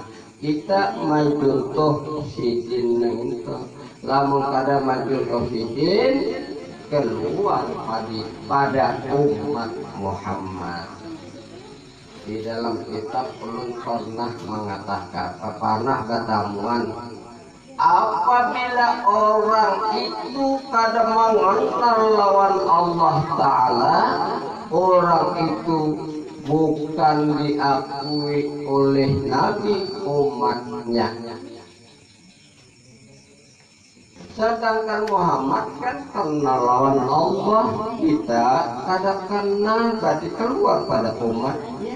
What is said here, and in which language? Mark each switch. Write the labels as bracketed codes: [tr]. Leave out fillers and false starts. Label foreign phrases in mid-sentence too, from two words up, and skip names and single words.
[bjn] Kita mencontoh sidin itu, lamun kada mencontoh sidin keluar pada umat Muhammad. Di dalam kitab ulun pernah mengatakan, pernah ketemuan, apabila orang itu kada mengantar lawan Allah Ta'ala, orang itu bukan diakui oleh Nabi umatnya. Sedangkan Muhammad kan kenal lawan Allah, kita kada kenal, berarti keluar pada umatnya.